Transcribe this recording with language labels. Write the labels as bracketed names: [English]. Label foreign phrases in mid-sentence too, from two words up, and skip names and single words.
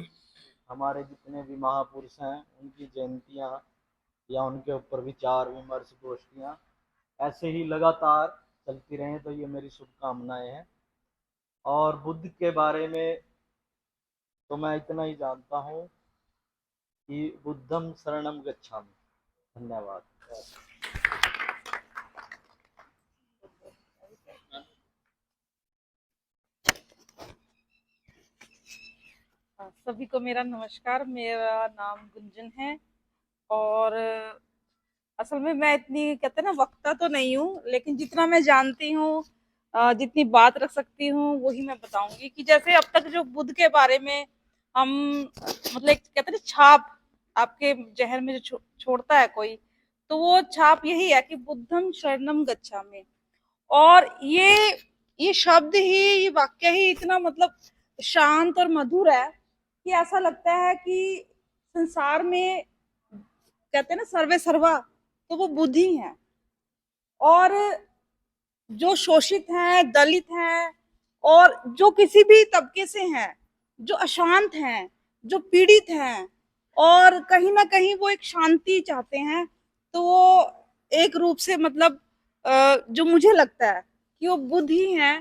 [Hindi] हमारे जितने भी महापुरुष हैं उनकी जयंतियाँ या उनके ऊपर विचार विमर्श गोष्ठियाँ ऐसे ही लगातार चलती रहें, तो ये मेरी शुभकामनाएं हैं। और बुद्ध के बारे में तो मैं इतना ही जानता हूँ कि [Pali] बुद्धम शरणम गच्छामि। [Hindi] धन्यवाद। सभी को मेरा नमस्कार। मेरा नाम गुंजन है और असल में मैं इतनी कहते हैं ना वक्ता तो नहीं हूँ, लेकिन जितना मैं जानती हूँ, जितनी बात रख सकती हूँ वही मैं बताऊंगी। कि जैसे अब तक जो बुद्ध के बारे में हम मतलब एक कहते हैं ना छाप आपके जहन में जो छोड़ता है कोई, तो वो छाप यही है कि [Pali] बुद्धम शरणम गच्छामि। [Hindi] और ये शब्द ही, ये वाक्य ही इतना मतलब शांत और मधुर है कि ऐसा लगता है कि संसार में कहते हैं ना सर्वे सर्वा, तो वो बुद्ध ही है। और जो शोषित हैं, दलित हैं और जो किसी भी तबके से हैं, जो अशांत हैं, जो पीड़ित हैं और कहीं ना कहीं वो एक शांति चाहते हैं, तो वो एक रूप से मतलब जो मुझे लगता है कि वो बुद्ध ही हैं।